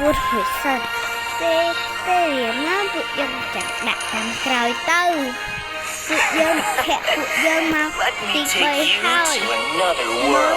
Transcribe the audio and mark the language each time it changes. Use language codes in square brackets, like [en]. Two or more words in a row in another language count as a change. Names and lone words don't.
[km] រួចសិនទេណាពួកយើងចាក់ដាក់តាមក្រោយទៅពួកយើងខែពួកយើងមក [en] Let [km] ទី [en] me 3 take you [km] ហើយ [en] to another [km] មក [en] world.